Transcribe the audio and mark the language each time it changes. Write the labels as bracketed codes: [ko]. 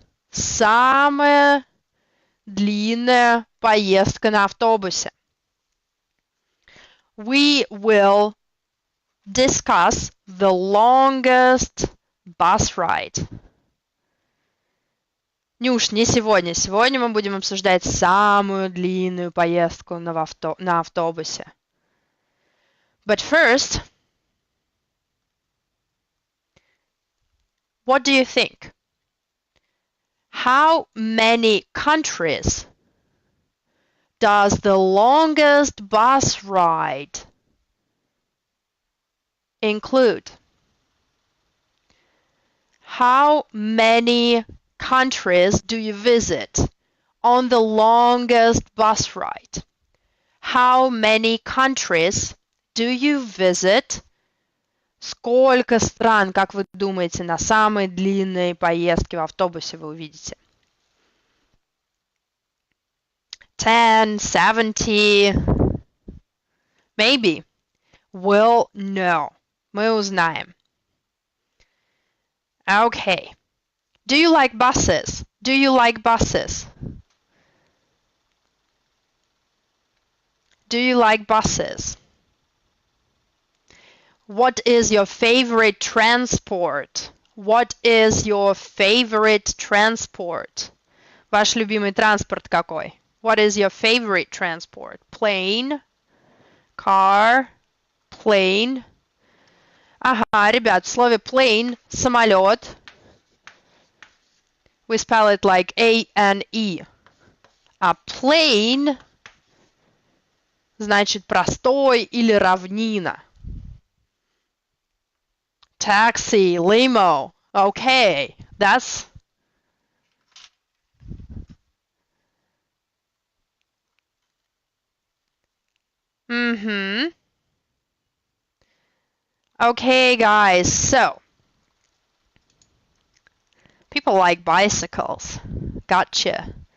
[ru] Самая длинная поездка на автобусе. [en] We will discuss the longest bus ride. [ru] Нюш, не сегодня. Сегодня мы будем обсуждать самую длинную поездку на автобусе. [en] But first, what do you think? How many countries does the longest bus ride include? How many countries do you visit on the longest bus ride? How many countries do you visit? [ru] Сколько стран, как вы думаете, на самой длинной поездке в автобусе вы увидите? [en] 10, 70, maybe. We'll know. [ru] Мы узнаем. [en] Okay. Do you like buses? Do you like buses? Do you like buses? What is your favorite transport? What is your favorite transport? [ru] Ваш любимый транспорт какой? [en] What is your favorite transport? Plane, car, plane. [ru] Ага, ребят, в слове plane самолет. [en] We spell it like A-N-E. [ru] А plain значит простой или равнина. [en] Taxi, limo. Okay, that's Okay, guys, so people like bicycles. Gotcha.